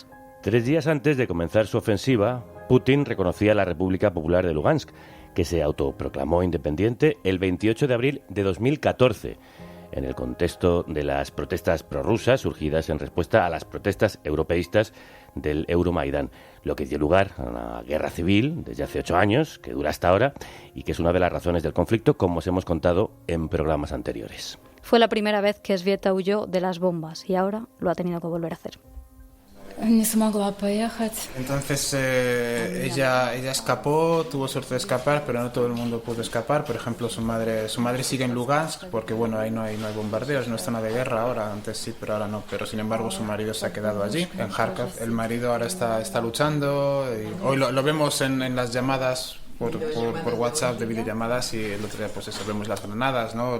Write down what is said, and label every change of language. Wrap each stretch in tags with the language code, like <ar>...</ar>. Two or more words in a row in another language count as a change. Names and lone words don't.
<es>3 días antes de comenzar su ofensiva, Putin reconocía la República Popular de Lugansk, que se autoproclamó independiente el 28 de abril de 2014, en el contexto de las protestas prorrusas surgidas en respuesta a las protestas europeístas del Euromaidán, lo que dio lugar a una guerra civil desde hace 8 años, que dura hasta ahora y que es una de las razones del conflicto, como os hemos contado en programas anteriores. Fue la primera vez que Sveta huyó de las bombas y ahora lo ha tenido que volver a hacer.</es> <ru>Не смогла поехать.</ru> <es>Entonces ella escapó, tuvo suerte de escapar, pero no todo el mundo pudo escapar. Por ejemplo, su madre sigue en Lugansk, porque bueno, ahí no hay bombardeos, no es zona de guerra ahora, antes sí, pero ahora no. Pero sin embargo su marido se ha quedado allí, en Kharkov. El marido ahora está luchando, y hoy lo vemos en las llamadas por WhatsApp de videollamadas, y el otro día pues eso, vemos las granadas, ¿no?</es>